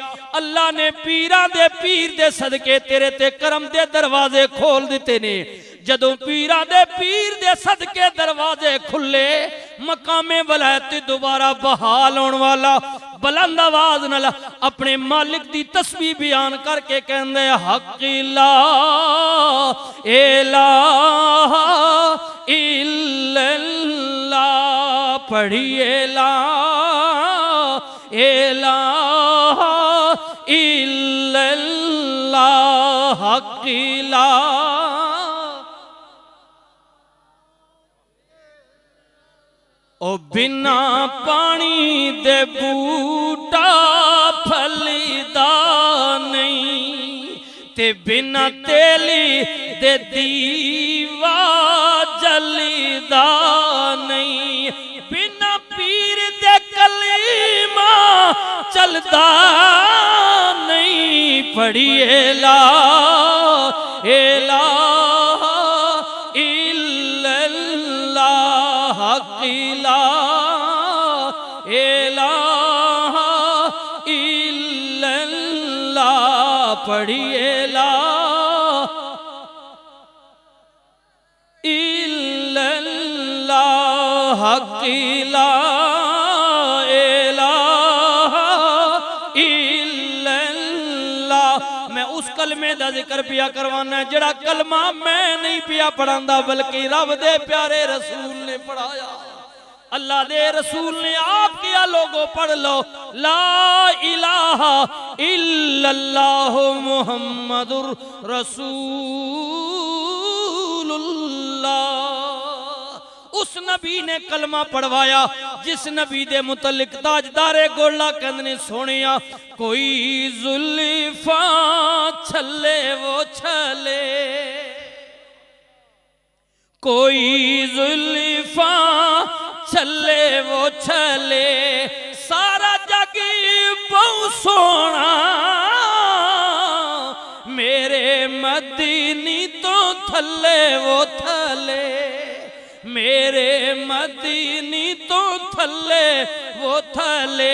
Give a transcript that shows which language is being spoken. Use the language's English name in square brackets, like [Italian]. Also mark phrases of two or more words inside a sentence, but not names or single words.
[Punjabi] اللہ نے پیراں دے پیر دے صدقے تیرے تے کرم دے دروازے کھول دتے نے. جدوں پیراں دے پیر دے صدقے دروازے کھلے، مقامِ ولایت دوبارہ بحال ہونے والا بلند آواز نال اپنے مالک دی تسبیح بیان کرکے کہندے [Arabic] حق لا إله إلا الله, पढ़िए لا إله إلا الله، حق لا [Punjabi] او بنا پانی دے بوٹا پھلدا نہیں، تے بنا تیلی دے دیوا جلدا نہیں، بنا پیر دے کلمہ چلدا نہیں، پڑھیے ला [Arabic] إله إلا الله، حق لا إله إلا الله, पढ़िए لا إلا الله، حق لا إله إلا الله. [Punjabi] میں اس کلمے دا ذکر پیا کروانا جیڑا کلمہ میں نہیں پیا پڑھاندا، بلکہ رب دے پیارے رسول نے پڑھایا. اللہ دے رسول نے آپ کیا، لوگوں پڑھ لو [Arabic] لا إله إلا الله محمد رسول الله. [Punjabi] اس نبی نے کلمہ پڑھوایا جس نبی دے متعلق تاجدارِ گولا کہندے سونیا کوئی زلفا چھلے وہ چھلے, کوئی زلفا چھلے وہ چھلے، سارا جگ بہو سونا میرے مدینی تو تھلے وہ تھلے، میرے مدینی تو تھلے وہ تھلے.